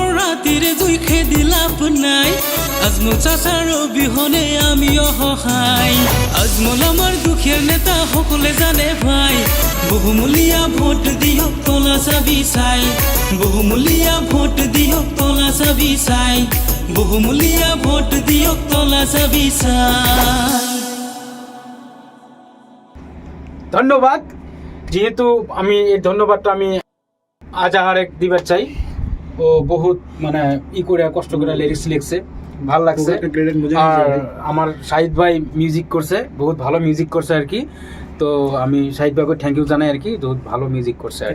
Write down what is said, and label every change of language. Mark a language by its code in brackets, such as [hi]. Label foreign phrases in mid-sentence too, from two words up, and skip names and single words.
[as] ৰাতিৰে জুই খেদি লাভ নাই আজমল চাচাৰ অবিহনে আমি অসহায় আজমল আমাৰ দুখীয়া নেতা সকলে জানে ভাই বহুমূলীয়া ভোট দিয়ক তলা চাবি চাই বহুমূলীয়া ভোট দিয়ক তলা চাবি চাই বহুমূলীয়া ভোট দিয়ক তলা চাবি চাই [bn] ধন্যবাদ যেহেতু আমি এই ধন্যবাদটা আমি আজাহারেক দিবার চাই ও বহুত মানে করে কষ্ট করে লিরিক্স লিখছে ভাল লাগছে আর আমার শাহিদ ভাই মিউজিক করছে বহুত ভালো মিউজিক করছে আর কি তো আমি শাহিদ ভাইকে [en] thank you [bn] জানাই আর কি বহুত ভালো মিউজিক করছে আর